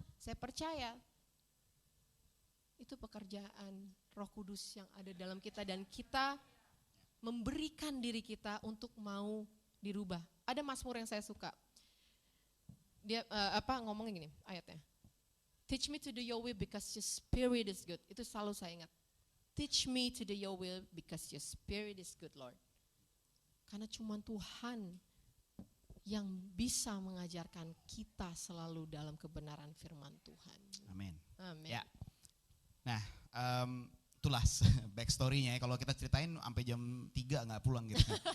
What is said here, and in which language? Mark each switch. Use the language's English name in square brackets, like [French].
[Indonesian] Saya percaya itu pekerjaan Roh Kudus yang ada dalam kita, dan kita memberikan diri kita untuk mau dirubah. Ada Mazmur yang saya suka. Dia ngomongin gini ayatnya. [English] Teach me to do your will because your spirit is good. Itu selalu saya ingat. Teach me to do your will because your spirit is good, Lord. [Indonesian] Karena cuma Tuhan yang bisa mengajarkan kita selalu dalam kebenaran firman Tuhan. Amin. Amin. Ya. Nah, itulah backstory-nya ya. Kalau kita ceritain sampai jam 3 nggak pulang gitu.